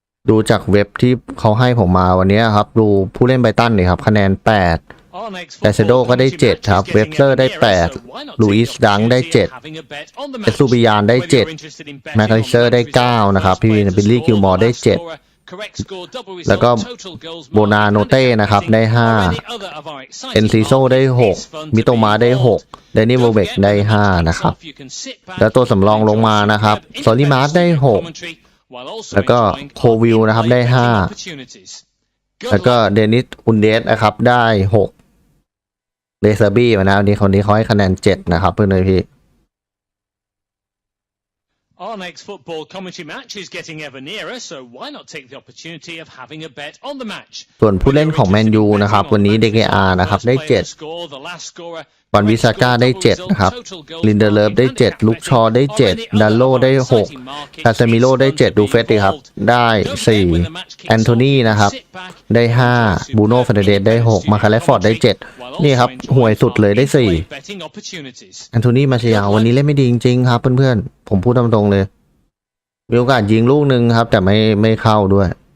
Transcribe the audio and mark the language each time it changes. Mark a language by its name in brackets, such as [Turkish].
[Thai] ดูจากเว็บที่เขาให้ผมมาวันนี้ครับดูผู้เล่นไบรตันนี่ครับคะแนน8แต่เซโดก็ได้7ครับเวบเซอร์ได้8ลูอิสดังได้7เอซูบิยานได้7แมคคาลิเซอร์ได้9นะครับพี่วินบิลลี่กิลมอร์ได้7แล้วก็โบนาโนเต้นะครับได้5เอนซิโซได้6มิโตมาได้6เดนิโวเบกได้5นะครับแล้วตัวสำรองลงมานะครับซอลิมาร์ได้6 แล้วก็โควิลนะครับได้5แล้วก็เดนิสอุนเดสนะครับได้6เลเซอร์บี้มานะวันนี้คนนี้เขาให้คะแนน7นะครับเพื่อนเลยพี่ [English] Our next football commentary match is getting ever nearer, so why not take the opportunity of having a bet on the match? [Thai] ส่วนผู้เล่นของแมนยูนะครับวันนี้เดเกอานะครับได้7วันวิซาก้าได้7นะครับลินเดเลฟได้7ลุกชอได้7ดัลโลได้6คาเซมิโลได้7ดูเฟสดิครับได้4แอนโทนีนะครับได้5บูโน่เฟรเดสได้6มาคาเลฟอร์ดได้7นี่ครับห่วยสุดเลยได้4แอนโทนีมาเชียวันนี้เล่นไม่ดีจริงๆครับเพื่อนๆผมพูดตรงๆเลยมีโอกาสยิงลูกนึงครับแต่ไม่เข้าด้วย